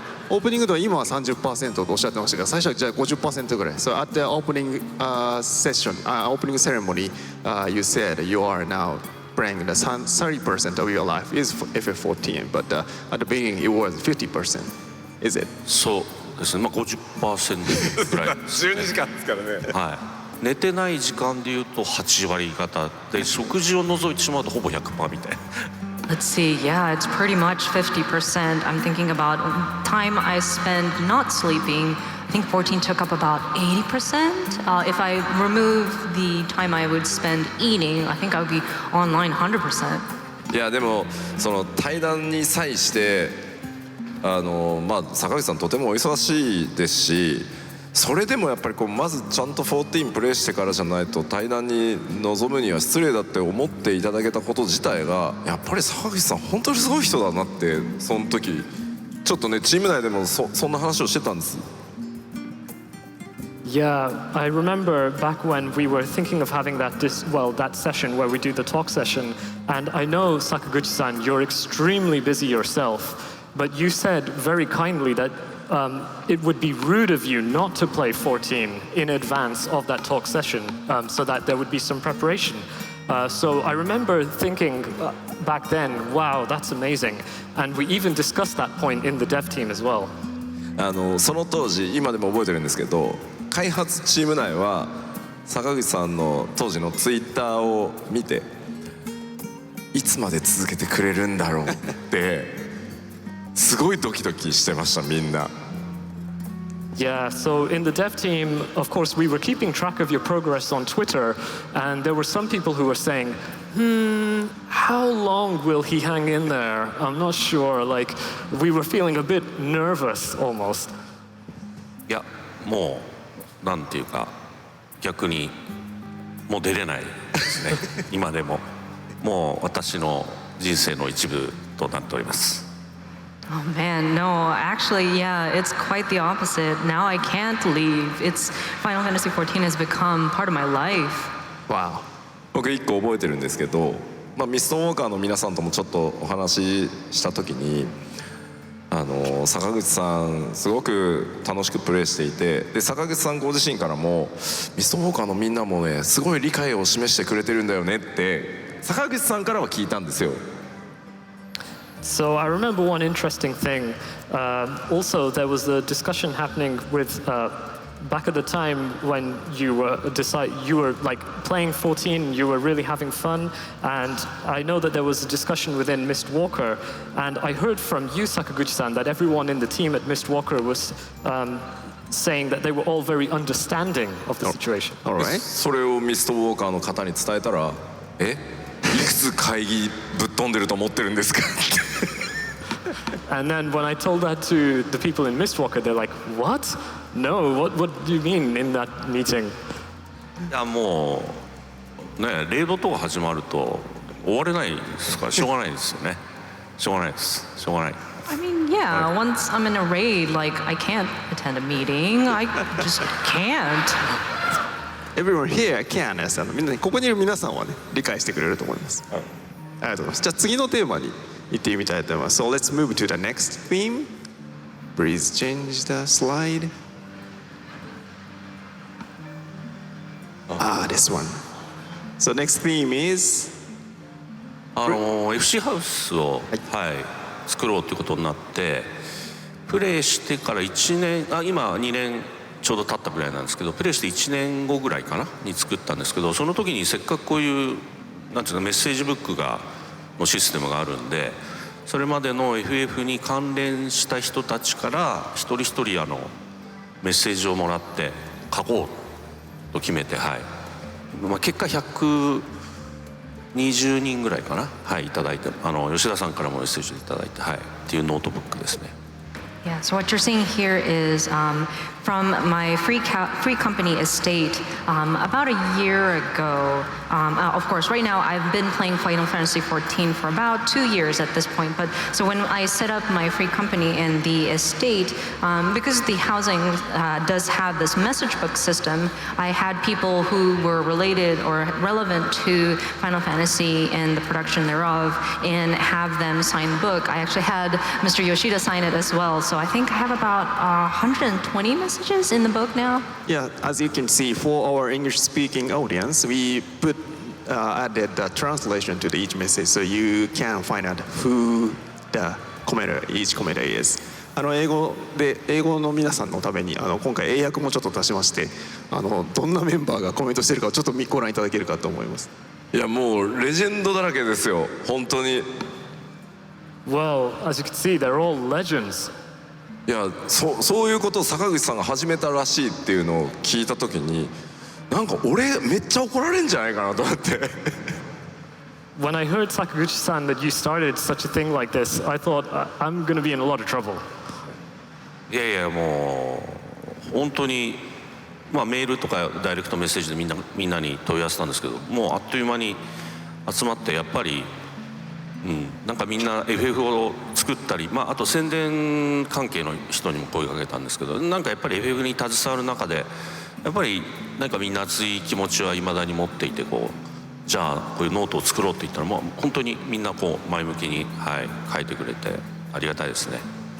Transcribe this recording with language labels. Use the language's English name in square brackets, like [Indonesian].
[Japanese] オープニングでは今は 30% とおっしゃってましたが、最初はじゃあ 50% ぐらい。 [English] So at the opening session, opening ceremony, you said you are now playing the 30% of your life is FF14, but at the beginning it was 50%. Is it? [Japanese] そうですね、まあ 50% ぐらいですね。 12時間ですからね。はい。寝てない時間でいうと8割方で、食事を除いてしまうとほぼ 100% みたいな。 [English] Let's see, yeah, it's pretty much 50%. I'm thinking about time I spend not sleeping. I think 14 took up about 80%. If I remove the time I would spend eating, I think I would be online 100%. [Japanese] いやでもその対談に際してまあ坂口さんとてもお忙しいですし、それでもやっぱりこうまずちゃんと14プレイしてからじゃないと対談に臨むには失礼だって思っていただけたこと自体がやっぱり坂口さん本当にすごい人だなってその時ちょっとねチーム内でもそんな話をしてたんです。 [English] Yeah, I remember back when we were thinking of having that session where we do the talk session, and I know Sakaguchi-san, you're extremely busy yourself, but you said very kindly that it would be rude of you not to play 14 in advance of that talk session, so that there would be some preparation. So I remember thinking back then, wow, that's amazing, and we even discussed that point in the dev team as well. [Japanese] その当時今でも覚えてるんですけど、開発チーム内は坂口さんの当時のツイッターを見ていつまで続けてくれるんだろうってすごいドキドキしてましたみんな。 [English] Yeah, so in the dev team, of course, we were keeping track of your progress on Twitter, and there were some people who were saying, how long will he hang in there? I'm not sure. Like, we were feeling a bit nervous almost. [Japanese] いやもうなんていうか逆にもう出れないですね今でももう私の人生の一部となっております。 [English] Oh man, no, actually, yeah, it's quite the opposite. Now I can't leave. Final Fantasy XIV has become part of my life. Wow. [Japanese] 僕一個覚えてるんですけど、ミストウォーカーの皆さんともちょっとお話しした時に坂口さんすごく楽しくプレイしていて、で坂口さんご自身からもミストウォーカーのみんなもねすごい理解を示してくれてるんだよねって坂口さんからは聞いたんですよ。 [English] So I remember one interesting thing. Also, there was a discussion happening with back at the time when you were like playing 14, you were really having fun, and I know that there was a discussion within Mistwalker, and I heard from you, Sakaguchi-san, that everyone in the team at Mistwalker was saying that they were all very understanding of the situation. All right. [Japanese] それをミストウォーカーの方に伝えたら、いくつ会議ぶっ飛んでると思ってるんですか [English] And then when I told that to the people in Mistwalker, they're like, what? No, what do you mean in that meeting? [Japanese] いやもうねレイドとか始まると終われないですからしょうがないですよね。しょうがないです。しょうがない。 [English] I mean, yeah, once I'm in a raid, like, I can't attend a meeting. I just can't. Everyone here can です。 [Japanese] みんなここにいる皆さんはね理解してくれると思います。ありがとうございます。じゃあ次のテーマに行ってみたいと思います。 [English] So let's move to the next theme. Please change the slide. This one. So next theme is [Japanese] FC ハウスを、作ろうということになってプレイしてから1年今2年ちょうど経ったぐらいなんですけどプレイして1年後ぐらいかなに作ったんですけどその時にせっかくこういうなんていうのメッセージブックのシステムがあるんでそれまでの FF に関連した人たちから一人一人メッセージをもらって書こうと決めて、結果120人ぐらいかな、いただいて吉田さんからもメッセージいただいて、っていうノートブックですね。 [English] Yeah, so what you're seeing here is from my free company estate about a year ago. Of course, right now I've been playing Final Fantasy XIV for about 2 years at this point. But so when I set up my free company in the estate, because the housing does have this message book system, I had people who were related or relevant to Final Fantasy and the production thereof and have them sign the book. I actually had Mr. Yoshida sign it as well. So I think I have about 120 messages in the book now. Yeah, as you can see, for our English-speaking audience, we added the translation to each message, so you can find out who the commenter, each commenter is. [Japanese] 英語の皆さんのために今回英訳もちょっと足しましてどんなメンバーがコメントしてるかをちょっとご覧いただけるかと思います。いやもうレジェンドだらけですよ本当に。 [English] Well, as you can see, they're all legends. [Japanese] いやそういうことを坂口さんが始めたらしいっていうのを聞いた時になんか俺めっちゃ怒られるんじゃないかなと思って。 [English] When I heard Sakaguchi-san that you started such a thing like this, I thought I'm going to be in a lot of trouble. [Japanese] いやいやもう本当にメールとかダイレクトメッセージでみんなに問い合わせたんですけどもうあっという間に集まってやっぱりなんかみんな FF を作ったり、あと宣伝関係の人にも声かけたんですけどなんかやっぱり FF に携わる中でやっぱりなんかみんな熱い気持ちはいまだに持っていてじゃあこういうノートを作ろうって言ったらもう本当にみんな前向きに、書いてくれてありがたいですね。